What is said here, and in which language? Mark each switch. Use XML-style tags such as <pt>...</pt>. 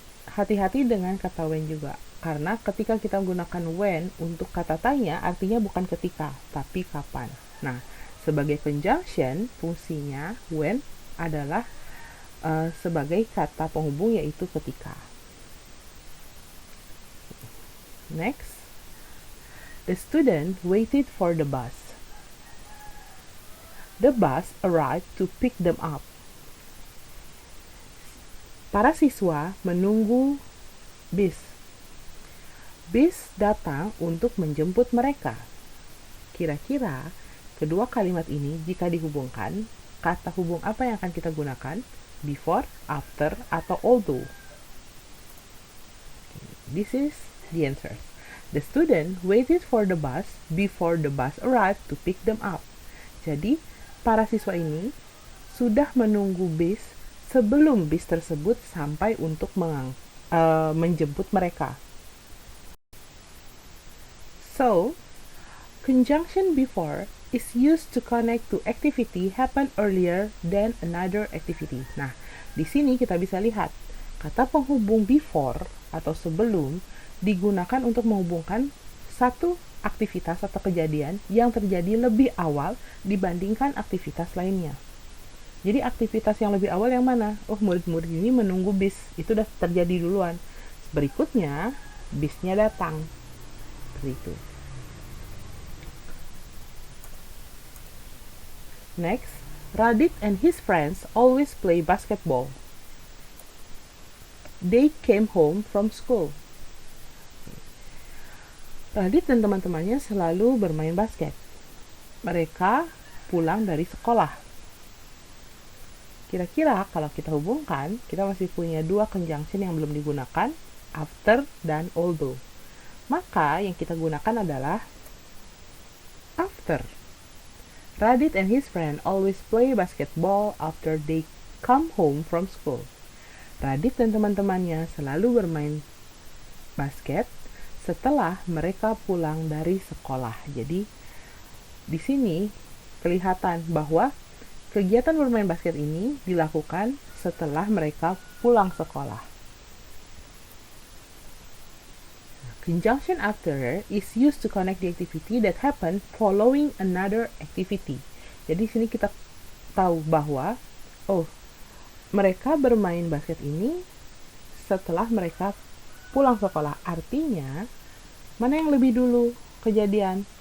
<id>Hati-hati dengan kata when juga, karena ketika kita menggunakan when untuk kata tanya artinya bukan ketika, tapi kapan. Nah, sebagai conjunction fungsinya when adalah sebagai kata penghubung yaitu ketika.</id> <en>Next, the student waited for the bus. The bus arrived to pick them up.</en> <id>Para siswa menunggu bis. Bis datang untuk menjemput mereka. Kira-kira kedua kalimat ini jika dihubungkan, kata hubung apa yang akan kita gunakan?</id> <en>Before, after, atau although? This is the answer. The student waited for the bus before the bus arrived to pick them up.</en> <id>Jadi, para siswa ini sudah menunggu bis sebelum bis tersebut sampai untuk menjemput mereka.</id> <en>So, conjunction before is used to connect to activity happen earlier than another activity.</en> <id>Nah, di sini kita bisa lihat kata penghubung before atau sebelum digunakan untuk menghubungkan satu aktivitas atau kejadian yang terjadi lebih awal dibandingkan aktivitas lainnya. Jadi aktivitas yang lebih awal yang mana? Oh, murid-murid ini menunggu bis. Itu udah terjadi duluan. Berikutnya, bisnya datang. Seperti itu.</id> <en>Next, Radit and his friends always play basketball. They came home from school.</en> <id>Radit dan teman-temannya selalu bermain basket. Mereka pulang dari sekolah. Kira-kira kalau kita hubungkan, kita masih punya dua conjunction yang belum digunakan, after dan although. Maka yang kita gunakan adalah after.</id> <en>Radit and his friend always play basketball after they come home from school.</en> <id>Radit dan teman-temannya selalu bermain basket setelah mereka pulang dari sekolah. Jadi di sini kelihatan bahwa kegiatan bermain basket ini dilakukan setelah mereka pulang sekolah.</id> <en>Conjunction after is used to connect the activity that happened following another activity.</en> <id>Jadi di sini kita tahu bahwa mereka bermain basket ini setelah mereka pulang sekolah. Artinya, mana yang lebih dulu kejadian?</id>